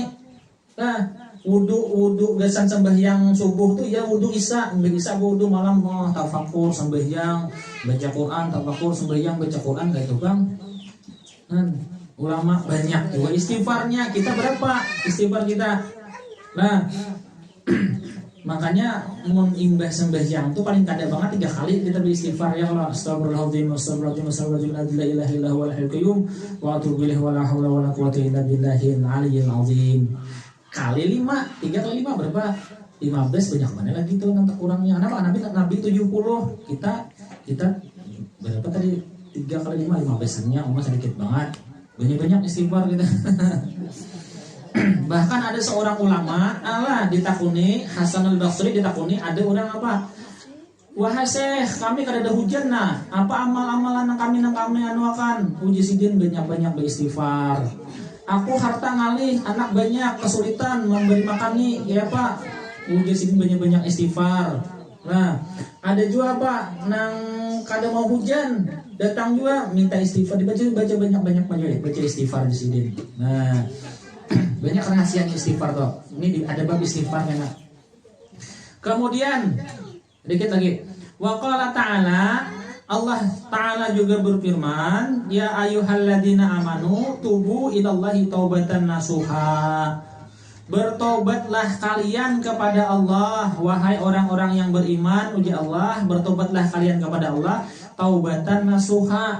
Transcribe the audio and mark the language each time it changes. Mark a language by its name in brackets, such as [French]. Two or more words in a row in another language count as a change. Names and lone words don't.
[Banjar] Nah, wudu gasan sembahyang subuh tuh ya wudu isya wudu malam tafakur sembahyang baca Quran, tafakur sembahyang baca Quran, kayak itu bang. Nah, ulama banyak juga istighfarnya. Kita berapa istighfar kita? Nah, makanya mun imbah sembahyang tuh paling kada banget 3 kali kita beristighfar, [Arabic] يا الله, أستغفر الله العظيم أستغفر الله العظيم لا إله إلا الله والحي القيوم وأتوب إليه ولا حول ولا قوة إلا بالله العلي العظيم. [Banjar] Kali 5, 3 kali 5 berapa? 15, banyak mana lagi tuh nanti kurangnya. Kenapa? Nabi 70, kita berapa tadi? 3 kali 5, 15-nya umat sedikit banget. Banyak-banyak istighfar kita. Bahkan ada seorang ulama ditakuni, Hasan al-Basri ditakuni, ada orang apa? Wahai Syekh, kami kada ada hujan nah. Apa amal-amalan kami anuakan? Puji sidin banyak-banyak beristighfar. Aku harta ngalih, anak banyak, kesulitan memberi makan nih, ya Pak. Puji sidin banyak-banyak istighfar. Nah, ada juga Pak, nang kada mau hujan, datang juga minta istighfar, baca banyak-banyak baca istighfar di sini. Nah, banyak rahasia istighfar toh. Ini ada bab istighfar kan. Kemudian dikit lagi. [Arabic] وقال تعالى, [Banjar] Allah Ta'ala juga berfirman, [Arabic] يا أيها الذين آمنوا توبوا إلى الله توبة نصوحا. [Banjar] Bertobatlah kalian kepada Allah, wahai orang-orang yang beriman, uji Allah, bertobatlah kalian kepada Allah [Arabic] توبة نصوحا.